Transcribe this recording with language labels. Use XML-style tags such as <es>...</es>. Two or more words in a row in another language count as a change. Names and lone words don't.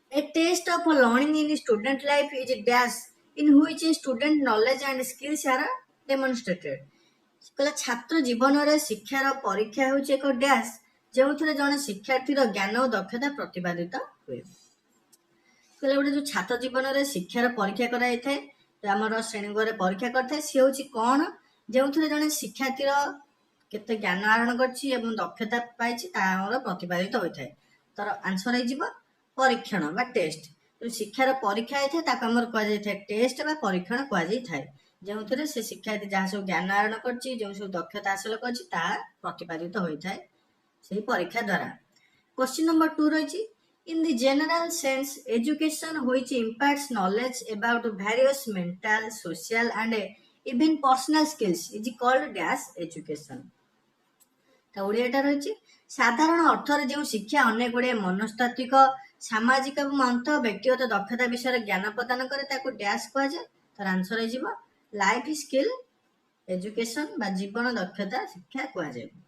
<en>A test of learning in student life is a dash in which student knowledge and skills are demonstrated.</en> <or>କହିଲା ଛାତ୍ର ଜୀବନରେ ଶିକ୍ଷାର ପରୀକ୍ଷା ହେଉଛି ଏକ ଡ୍ୟାସ୍ ଯେଉଁଥିରେ ଜଣେ ଶିକ୍ଷାର୍ଥୀର ଜ୍ଞାନ ଓ ଦକ୍ଷତା ପ୍ରତିପାଦିତ ହୁଏ। କହିଲା ଗୋଟେ ଯୋଉ ଛାତ୍ର ଜୀବନରେ ଶିକ୍ଷାର ପରୀକ୍ଷା କରାଯାଇଥାଏ ଆମର ଶ୍ରେଣୀଗୃହରେ ପରୀକ୍ଷା କରିଥାଏ ସିଏ ହେଉଛି କ'ଣ ଯେଉଁଥିରେ ଜଣେ ଶିକ୍ଷାର୍ଥୀର କେତେ ଜ୍ଞାନ ଆହରଣ କରିଛି ଏବଂ ଦକ୍ଷତା ପାଇଛି ତାହାର ପ୍ରତିପାଦିତ ହୋଇଥାଏ। ତାର ଆନ୍ସର ହେଇଯିବ ପରୀକ୍ଷଣ ବା ଟେଷ୍ଟ। ଯୋଉ ଶିକ୍ଷାର ପରୀକ୍ଷା ହେଇଥାଏ ତାକୁ ଆମର କୁହାଯାଇଥାଏ ଟେଷ୍ଟ ବା ପରୀକ୍ଷଣ କୁହାଯାଇଥାଏ ଯେଉଁଥିରେ ସେ ଶିକ୍ଷାର୍ଥୀ ଯାହା ସବୁ ଜ୍ଞାନ ଆହରଣ କରିଛି ଯେଉଁ ସବୁ ଦକ୍ଷତା ହାସଲ କରିଛି ତାହା ପ୍ରତିପାଦିତ ହୋଇଥାଏ ସେହି ପରୀକ୍ଷା ଦ୍ୱାରା।</or> <en>question number 2 ରହିଛି In the general sense, education which imparts knowledge about various mental, social and even personal skills is called dash education.</en> <or>ତା ଓଡ଼ିଆଟା ରହିଛି ସାଧାରଣ ଅର୍ଥରେ ଯେଉଁ ଶିକ୍ଷା ଅନେକ ଗୁଡ଼ିଏ ମନସ୍ତାତ୍ତ୍ୱିକ ସାମାଜିକ ଏବଂ ଅନ୍ତଃ ବ୍ୟକ୍ତିଗତ ଦକ୍ଷତା ବିଷୟରେ ଜ୍ଞାନ ପ୍ରଦାନ କରେ ତାକୁ ଡ୍ୟାସ୍ କୁହାଯାଏ। ତାର ଆନ୍ସର ହେଇଯିବ</or> <en>life skill education</en> <or>ବା ଜୀବନ ଦକ୍ଷତା ଶିକ୍ଷା କୁହାଯାଏ।</or>